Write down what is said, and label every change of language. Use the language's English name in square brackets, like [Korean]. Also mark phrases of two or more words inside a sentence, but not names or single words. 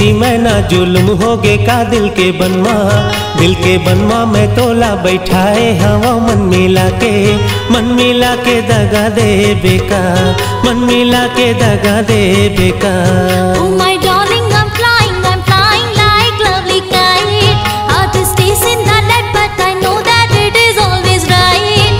[Chhattisgarhi] मैं ना जुल्म होगे का दिल के बनवा मैं तोला बैठाए हवा मन मिला के दगा दे बेका मन मिला के दगा दे बेका [English] Oh my darling, I'm flying like lovely kite. Heart is chasing the lead, but I know that it is always right.